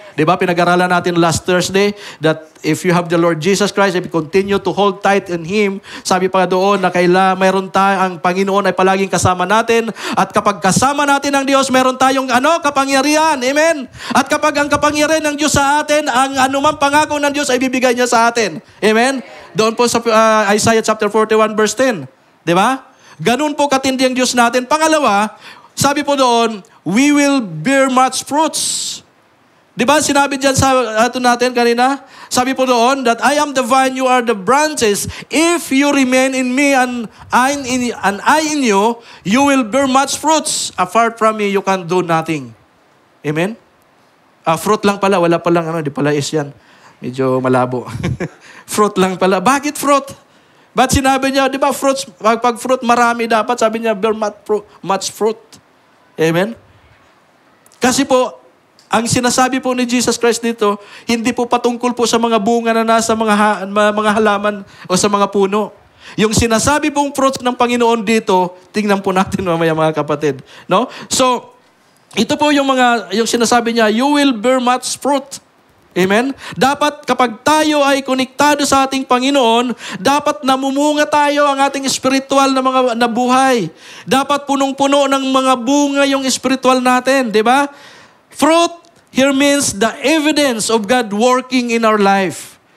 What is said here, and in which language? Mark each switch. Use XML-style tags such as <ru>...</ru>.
<tl>Diba, pinag-aralan natin</tl> <en>last Thursday that if you have the Lord Jesus Christ, if you continue to hold tight in Him,</en> <tl>sabi pa doon na mayroon ang Panginoon ay palaging kasama natin, at kapag kasama natin ang Diyos, meron tayong kapangyarihan. Amen? At kapag ang kapangyarihan ng Diyos sa atin, ang anumang pangako ng Diyos ay bibigay niya sa atin. Amen? Doon po sa Isaiah chapter 41 verse 10. Di ba? Ganun po katindi ang Diyos natin. Pangalawa, sabi po doon,</tl> <en>we will bear much fruits.</en> <tl>Di ba? Sinabi dyan sa ato natin kanina. Sabi po doon,</tl> <en>that I am the vine, you are the branches. If you remain in me and I in you, you will bear much fruits. Apart from me, you can do nothing.</en> <tl>Amen? Fruit lang pala. Wala palang di pala is yan. Medyo malabo. Fruit lang pala. Bakit fruit? Ba't sinabi niya, di ba fruits, pag fruit marami dapat, sabi niya,</tl> <en>bear much fruit.</en> <tl>Amen? Kasi po, ang sinasabi po ni Jesus Christ dito, hindi po patungkol po sa mga bunga na nasa mga halaman o sa mga puno. Yung sinasabi pong fruits ng Panginoon dito, tingnan po natin mamaya mga kapatid. No? So, ito po yung sinasabi niya,</tl> <en>you will bear much fruit.</en> <tl>Amen? Dapat kapag tayo ay konektado sa ating Panginoon, dapat namumunga tayo ang ating spiritual na buhay. Dapat punong-puno ng mga bunga yung spiritual natin, di ba?</tl> <en>Fruit here means the evidence of God working in our life.</en>